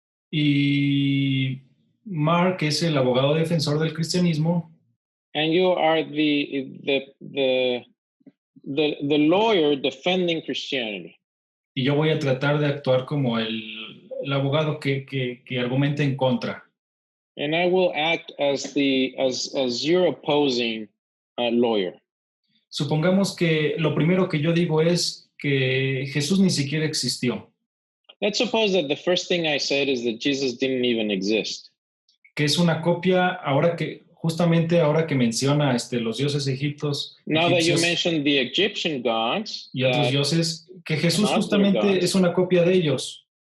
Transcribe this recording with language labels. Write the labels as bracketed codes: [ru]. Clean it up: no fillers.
[es] Y Mark es el abogado defensor del cristianismo. [en] And you are the lawyer defending Christianity. [es] Y yo voy a tratar de actuar como el abogado que argumenta en contra. [en] And I will act as your opposing lawyer. [es] Supongamos que lo primero que yo digo es que Jesús ni siquiera existió. [en] Let's suppose that the first thing I said is that Jesus didn't even exist. [es] Que es una copia, justamente ahora que menciona los dioses egipcios. [en] Now that you mentioned the Egyptian gods. [es] Y otros dioses, que Jesús justamente es una copia de ellos.